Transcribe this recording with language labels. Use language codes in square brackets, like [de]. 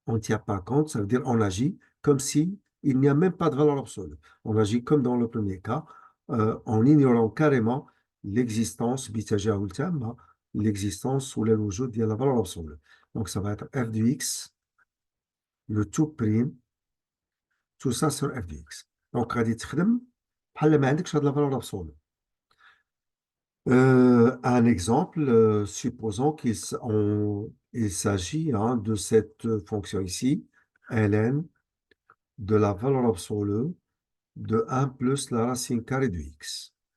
[fr] On ne tient pas compte, ça veut dire on agit comme si il n'y a même pas de valeur absolue. On agit comme dans le premier cas, en ignorant carrément l'existence, hein, l'existence ou l'wujud de la valeur absolue. Donc ça va être f de x, le tout prime, tout ça sur f de x. [ar] Donc غادي تخدم بحال ما عندكش هاد [fr] la valeur absolue. Un exemple, supposons il s'agit hein, de cette fonction ici, ln de la valeur absolue de 1 plus la racine carrée de x.